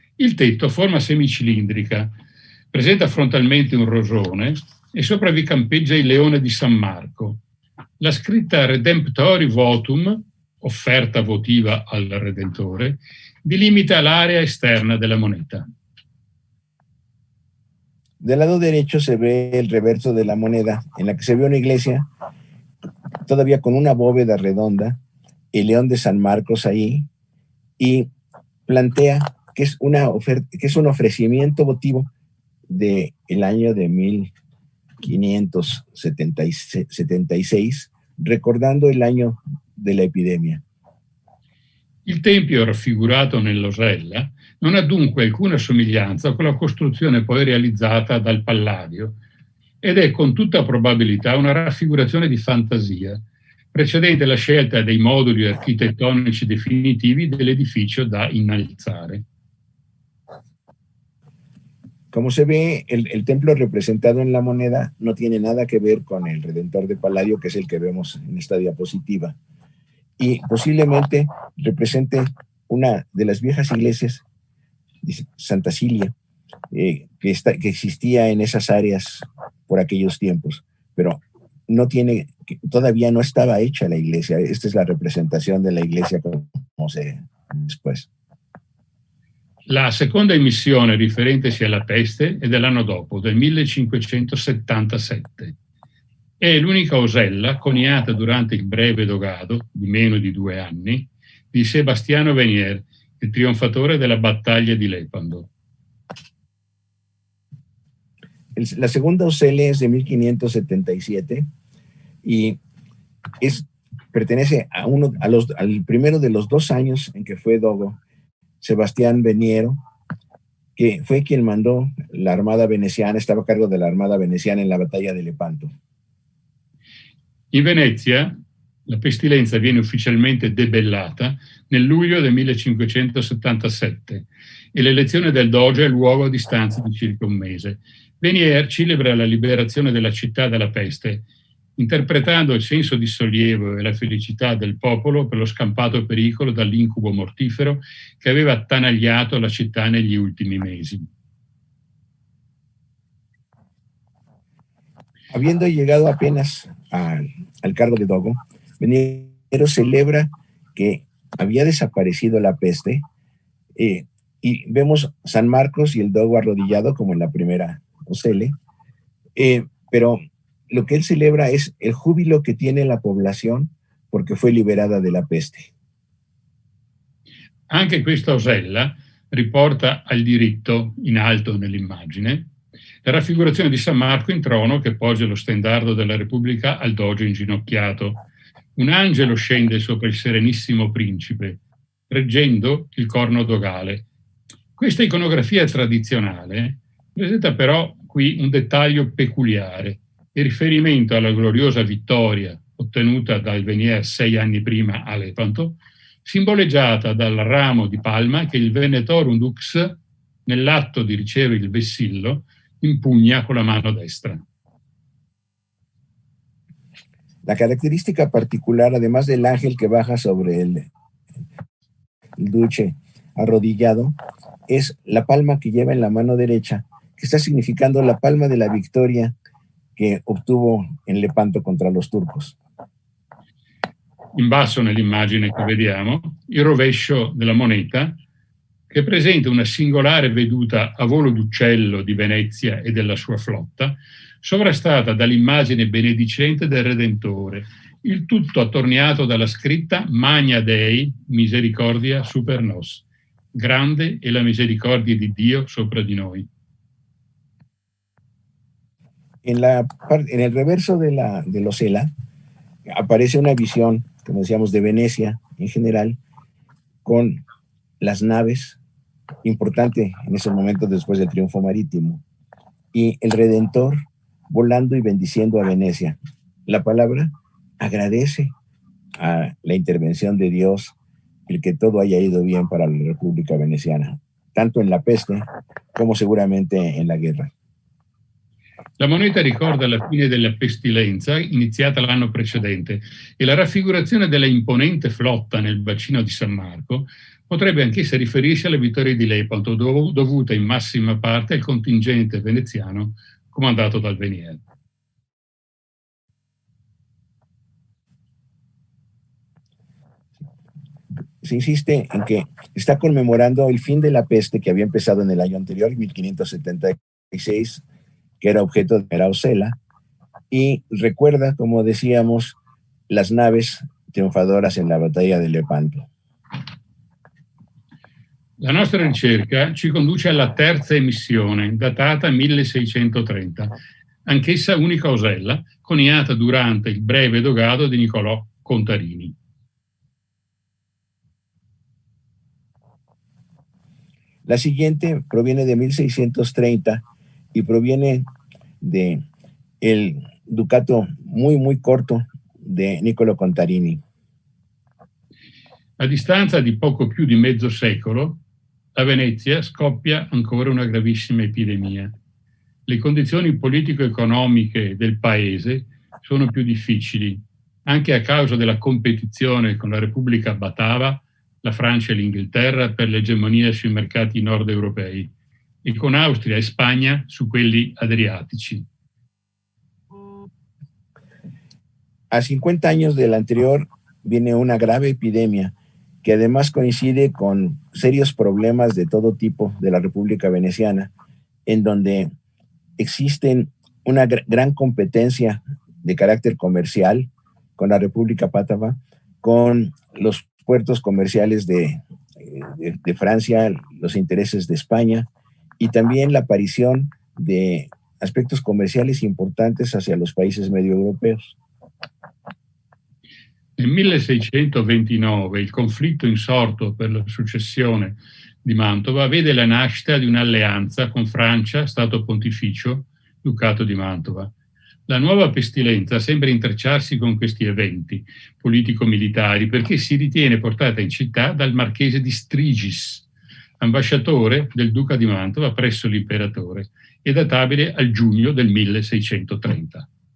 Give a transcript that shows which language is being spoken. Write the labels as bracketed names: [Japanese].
[Italian] Il tetto a forma semicilindrica, presenta frontalmente un rosone e sopra vi campeggia il leone di San Marco. La scritta Redemptori Votum, offerta votiva al Redentore, delimita l'area esterna della moneta. [Spanish] Del lado derecho se ve el reverso de la moneda, en la que se ve una iglesia todavía con una bóveda redonda, el león de San Marcos ahí, y plantea que es un ofrecimiento votivo del año de 1576, recordando el año de la epidemia. [Italian] Il tempio raffigurato nell'osella non ha dunque alcuna somiglianza con la costruzione poi realizzata dal Palladio ed è con tutta probabilità una raffigurazione di fantasia, precedente la scelta dei moduli architettonici definitivi dell'edificio da innalzare. [Spanish] Como se ve, el templo representado en la moneda no tiene nada que ver con el Redentor de Palladio, que es el que vemos en esta diapositiva. Y posiblemente represente una de las viejas iglesias, Santa Cilia, que existía en esas áreas por aquellos tiempos, pero todavía no estaba hecha la iglesia. Esta es la representación de la iglesia como se después. [Italian] La seconda emissione riferentesi alla peste è dell'anno dopo, del 1577. È l'unica osella coniata durante il breve dogado, di meno di 2 anni, di Sebastiano Venier, il trionfatore della battaglia di Lepando. [Spanish] La segunda Ocele es de 1577 y pertenece al primero de los 2 años en que fue dogo, Sebastián Veniero, que fue quien mandó la armada veneciana, estaba a cargo de la armada veneciana en la batalla de Lepanto. [Italian] In Venezia la pestilenza viene ufficialmente debellata nel luglio del 1577 e l'elezione del Doge ha luogo a distanza di circa un mese. Venier celebra la liberazione della città dalla peste, interpretando il senso di sollievo e la felicità del popolo per lo scampato pericolo dall'incubo mortifero che aveva attanagliato la città negli ultimi mesi. [Spanish] Habiendo llegado apenas al cargo de dogo, Veniero celebra que había desaparecido la peste, y vemos San Marcos y el dogo arrodillado como en la primera ocele, pero lo que él celebra es el júbilo que tiene la población porque fue liberada de la peste. [Italian] Anche questa osella riporta al diritto in alto nell'immagine la raffigurazione di San Marco in trono che poggia lo stendardo della Repubblica al doge inginocchiato. Un angelo scende sopra il serenissimo principe, reggendo il corno dogale. Questa iconografia tradizionale presenta però qui un dettaglio peculiare, il riferimento alla gloriosa vittoria ottenuta dal Venier 6 anni prima a Lepanto, simboleggiata dal ramo di palma che il Venetorum Dux, nell'atto di ricevere il vessillo, impugna con la mano destra. [Spanish] La característica particular, además del ángel que baja sobre el duce arrodillado, es la palma que lleva en la mano derecha, que está significando la palma de la victoria que obtuvo en Lepanto contra los turcos. [Italian] In basso nell'immagine che vediamo, il rovescio della moneta che presenta una singolare veduta a volo d'uccello di Venezia e della sua flotta, sovrastata dall'immagine benedicente del Redentore, il tutto attorniato dalla scritta [Latin] Magna Dei Misericordia super nos, [Italian] grande è la misericordia di Dio sopra di noi. [Spanish] En el reverso de la osela aparece una visión, como decíamos, de Venecia en general, con las naves, importante en ese momento después del triunfo marítimo, y el Redentor volando y bendiciendo a Venecia. La palabra agradece a la intervención de Dios el que todo haya ido bien para la República Veneciana, tanto en la peste como seguramente en la guerra. [Italian] La moneta ricorda la fine della pestilenza iniziata l'anno precedente e la raffigurazione della imponente flotta nel bacino di San Marco potrebbe anch'essa riferirsi alle vittorie di Lepanto, dovute in massima parte al contingente veneziano comandato dal Venier. [Spanish] Se insiste en que está conmemorando el fin de la peste que había empezado en el año anterior, 1576, que era objeto de la osela, y recuerda, como decíamos, las naves triunfadoras en la batalla de Lepanto. [Italian] La nostra ricerca ci conduce alla terza emissione, datata 1630, anch'essa unica osella, coniata durante il breve dogado di Niccolò Contarini. [Spanish] La siguiente proviene de 1630 y proviene de el ducato muy corto de Niccolò Contarini. [Italian] A distanza di poco più di mezzo secolo, a Venezia scoppia ancora una gravissima epidemia. Le condizioni politico-economiche del paese sono più difficili, anche a causa della competizione con la Repubblica Batava, la Francia e l'Inghilterra per l'egemonia sui mercati nord europei e con Austria e Spagna su quelli adriatici. [Spanish] A 50 años del anterior viene una grave epidemia que además coincide con serios problemas de todo tipo de la República Veneciana, en donde existen una gran competencia de carácter comercial con la República Batava, con los puertos comerciales de Francia, los intereses de España, y también la aparición de aspectos comerciales importantes hacia los países medioeuropeos. [Italian] Nel 1629 il conflitto insorto per la successione di Mantova vede la nascita di un'alleanza con Francia, Stato Pontificio, Ducato di Mantova. La nuova pestilenza sembra intrecciarsi con questi eventi politico-militari perché si ritiene portata in città dal marchese di Strigis, ambasciatore del Duca di Mantova presso l'imperatore, e databile al giugno del 1630.